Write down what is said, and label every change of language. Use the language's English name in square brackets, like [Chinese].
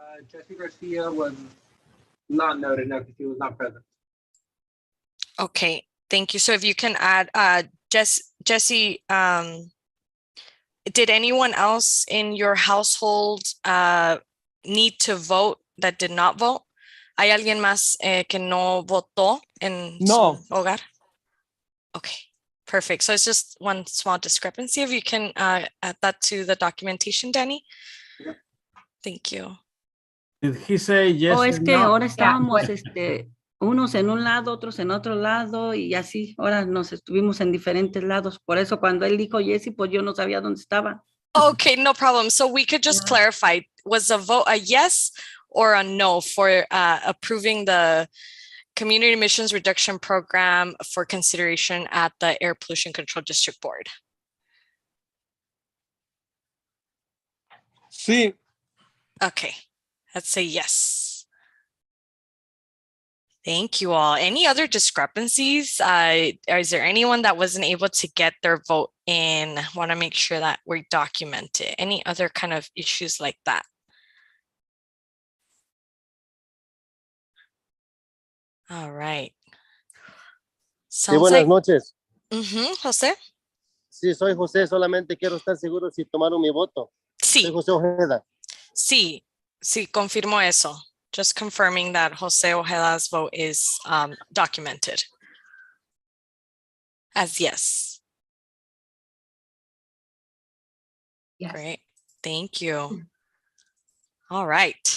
[English] Jesse Garcia was not noted, no, because he was not present. Okay, thank you. So if you can add Jesse, did anyone else in your household need to vote that did not vote? [Spanish] ¿Hay alguien más que no votó en su hogar? [English] Okay, perfect. So it's just one small discrepancy. If you can add that to the documentation, Danny. Yeah. Thank you. Did he say yes? [Spanish] Es que ahora estábamos unos en un lado, otros en otro lado y así. Ahora nos estuvimos en diferentes lados. Por eso cuando él dijo Jesse, pues yo no sabía dónde estaba. [English] Okay, no problem. So we could just clarify, was the vote a yes or a no for approving the Community Emissions Reduction Program for consideration at the Air Pollution Control District Board? [Spanish] Sí. [English] Okay, let's say yes. Thank you all. Any other discrepancies? Is there anyone that wasn't able to get their vote in? Want to make sure that we document it. Any other kind of issues like that? All right. [Spanish] Sí, buenas noches. José. Sí, soy José, solamente quiero estar seguro si tomaron mi voto. Sí. Soy José Ojeda. Sí, confirmo eso. [English] Just confirming that Jose Ojeda's vote is documented as yes. Yes. Great, thank you. All right,